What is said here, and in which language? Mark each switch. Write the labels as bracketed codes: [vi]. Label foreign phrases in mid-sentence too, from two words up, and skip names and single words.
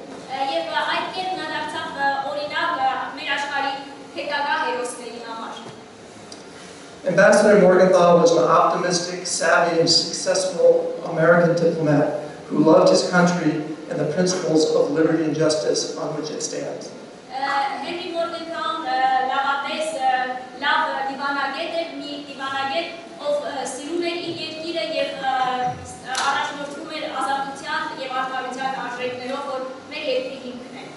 [en] Ambassador Morgenthau was an optimistic, savvy, and successful American diplomat who loved his country and the principles of liberty and justice on which it stands. [hy] Henry Մորգենթաուն լավատես, լավ դիվանագետ էր, մի դիվանագետ, ով սիրում էր իր երկիրը և առաջնորդում էր ազատության և արդարության արժեքներով, որ մեր երկրի հիմքն է.